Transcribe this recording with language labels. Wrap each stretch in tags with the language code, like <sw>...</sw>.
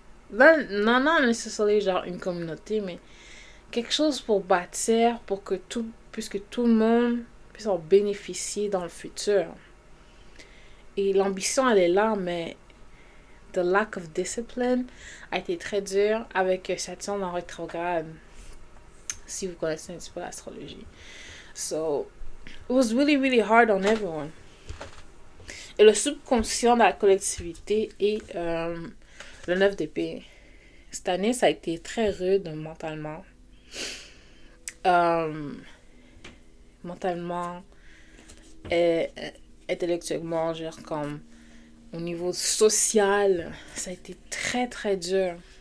<fr>Non nécessairement genre une communauté, mais quelque chose pour bâtir, pour que puisque tout le monde puisse en bénéficier dans le futur. Et l'ambition, elle est là, mais</fr> <en>the lack of discipline</en> <fr>a été très dur avec Saturne en rétrograde. Si vous connaissez un petit peu l'astrologie.</fr> <en>So, it was really, really hard on everyone.</en> <fr>Et le subconscient de la collectivité est le 9 d'épée. Cette année, ça a été très rude mentalement. Mentalement, et intellectuellement, genre comme au niveau social, ça a été très très dur.</fr>